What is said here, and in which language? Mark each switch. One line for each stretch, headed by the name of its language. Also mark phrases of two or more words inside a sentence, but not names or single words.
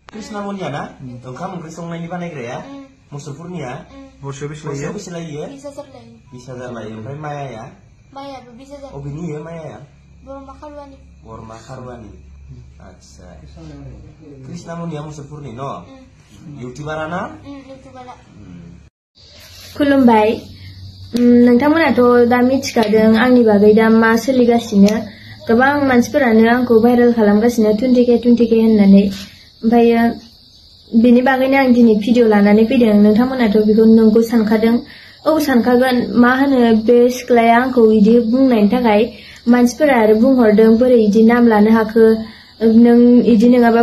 Bodo: Krisnamoniya na? Onkam onkri संनायनि बानायग्राया मुसलपुरनिया Borseयाव बेसे लायो? 20,000 लायो। 20,000 लायो। ओमफ्राय मायाया? मायाबो 20,000। अबेनि मायाया? Borma Kharwani. Borma Kharwani. Acha. Krisnamoniya मुसलपुरनि न? YouTuber ना? YouTuber. खुलुमबाय नोंथांमोनाथ' दा मिथिखादों आंनि बागै दा मा सोलिगासिनो गोबां मानसिफोरानो आंखौ भाइरेल खालामगासिनो 20k होननानै ओमफ्राय बेनि बागैनो आं दिनै भिडिअ लानानै फैदों नोंथांमोनाथ' बेखौ नंगौ सानखादों औ सानखागोन मा होनो बे सिख्लाया आंखौ इदि बुंनायनि थाखाय मानसिफोरा आरो बुंहरदों बोरै इदि नाम लानो हाखो नों इदि नङाबा